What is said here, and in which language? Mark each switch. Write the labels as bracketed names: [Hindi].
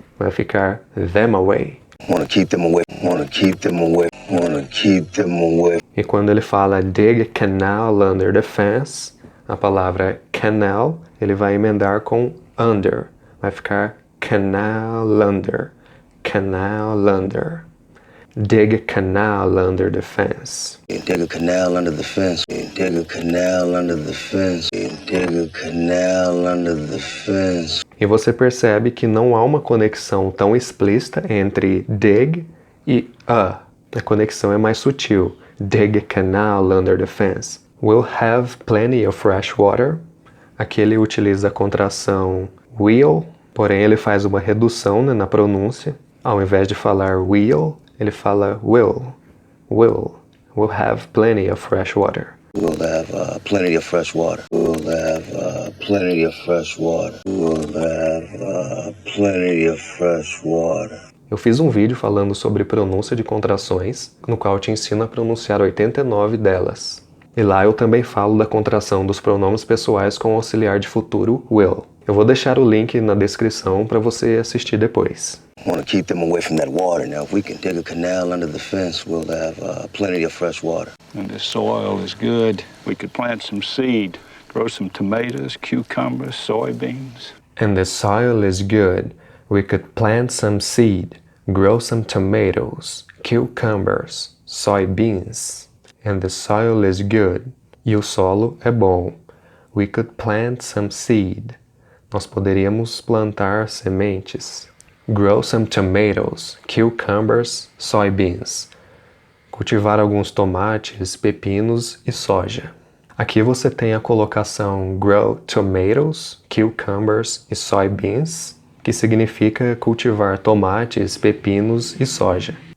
[Portuguese] Vai ficar [English] them away. Wanna keep them away. Wanna keep them away. Wanna keep them away. [Portuguese] E quando ele fala [English] dig a canal under the fence, [Portuguese] a palavra canal, ele vai emendar com under. Vai ficar [English] canal under. Canal under. Dig a canal under the fence. Dig a canal under the fence. Dig a canal under the fence. Dig a canal under the fence. [Portuguese] E você percebe que não há uma conexão tão explícita entre dig e a. A conexão é mais sutil. [English] Dig a canal under the fence. We'll have plenty of fresh water. [Portuguese] Aqui ele utiliza a contração will, porém ele faz uma redução, né, na pronúncia. Ao invés de falar will, ele fala will. [English] Will. We'll have plenty of fresh water. We'll have plenty of fresh water. We'll have plenty of fresh water. We'll have plenty of fresh water. [Portuguese] Eu fiz um vídeo falando sobre pronúncia de contrações, no qual eu te ensino a pronunciar 89 delas. E lá eu também falo da contração dos pronomes pessoais com o auxiliar de futuro will. Eu vou deixar o link na descrição para você assistir depois. [English] Want to keep them away from that water. Now, if we can dig a canal under the fence, we'll have plenty of fresh water. And the soil is good. We could plant some seed, grow some tomatoes, cucumbers, soybeans. And the soil is good. We could plant some seed, grow some tomatoes, cucumbers, soybeans. And the soil is good. [Portuguese] E o solo é bom. [English] We could plant some seed. [Portuguese] Nós poderíamos plantar sementes. [English] Grow some tomatoes, cucumbers, soybeans. [Portuguese] Cultivar alguns tomates, pepinos e soja. Aqui você tem a colocação [English] grow tomatoes, cucumbers [Portuguese] e soybeans, que significa cultivar tomates, pepinos e soja.